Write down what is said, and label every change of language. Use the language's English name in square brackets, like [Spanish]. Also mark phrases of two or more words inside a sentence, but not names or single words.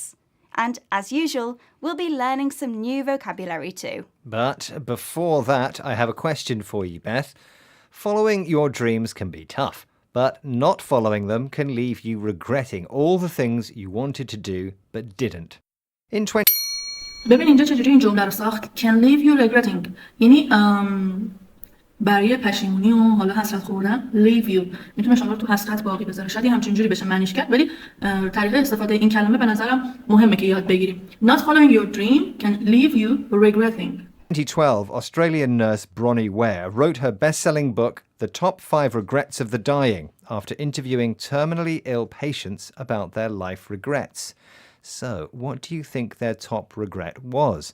[English] And, as usual, we'll be learning some new vocabulary too. But before that, I have a question for you, Beth. Following your dreams can be tough, but not following them can leave you regretting all the things you wanted to do but didn't. In 20... [Persian] ببین اینجا چجوری این جمله رو ساخت [English] can leave you regretting [Persian] یعنی برای پشیمونی و حالا حسرت خوردن [English] leave you [Persian] میتونه شما رو تو حسرت باقی بذاره. شاید همچین جوری بشه معنیش کرد ولی طریقه استفاده این کلمه به نظرم مهمه که یاد بگیریم. [English] Not following your dream can leave you regretting. 2012, Australian nurse Bronnie Ware wrote her best-selling book The Top 5 Regrets of the Dying after interviewing terminally ill patients about their life regrets. So, what do you think their top regret was?